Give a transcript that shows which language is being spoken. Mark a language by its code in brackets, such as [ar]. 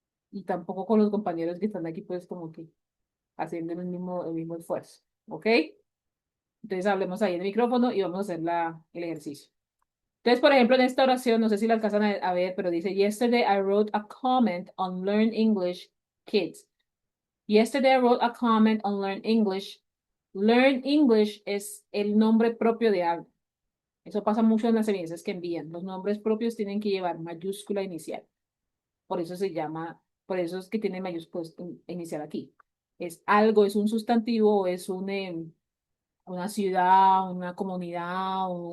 [es] Y tampoco con los compañeros que están aquí, pues como que haciendo el mismo esfuerzo. ¿Ok? Entonces hablemos ahí en el micrófono y vamos a hacer el ejercicio. Entonces, por ejemplo, en esta oración, no sé si la alcanzan a ver, pero dice, [en] Yesterday I wrote a comment on Learn English Kids. Yesterday I wrote a comment on Learn English. [es] Learn English es el nombre propio de algo. Eso pasa mucho en las evidencias que envían. Los nombres propios tienen que llevar mayúscula inicial. Por eso es que tiene mayúscula inicial aquí. Es algo, es un sustantivo, es una ciudad, una comunidad,